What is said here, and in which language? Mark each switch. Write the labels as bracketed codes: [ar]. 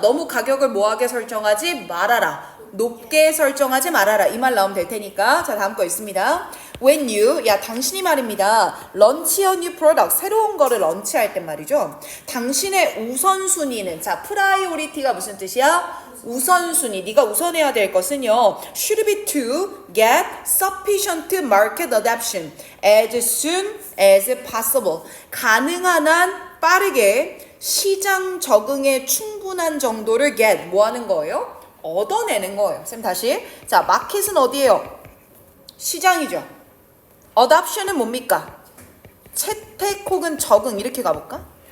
[ko] 너무 가격을 뭐하게 설정하지 말아라. 높게 설정하지 말아라. 이 말 나오면 될 테니까. 자, 다음 거 있습니다. [en] When you, [ko] 야 당신이 말입니다. [en] Launch a new product, [ko] 새로운 거를 런치할 땐 말이죠. 당신의 우선순위는, 자, 프라이오리티가 무슨 뜻이야? 우선순위. 네가 우선해야 될 것은요. [en] Should be to get sufficient market adoption as soon as possible. [ko] 가능한 한 빠르게 시장 적응에 충분한 정도를 get, 뭐 하는 거예요? 얻어내는 거예요. 쌤 다시. 자, 마켓은 어디예요? 시장이죠. adoption은 뭡니까? 채택 혹은 적응 이렇게 가볼까?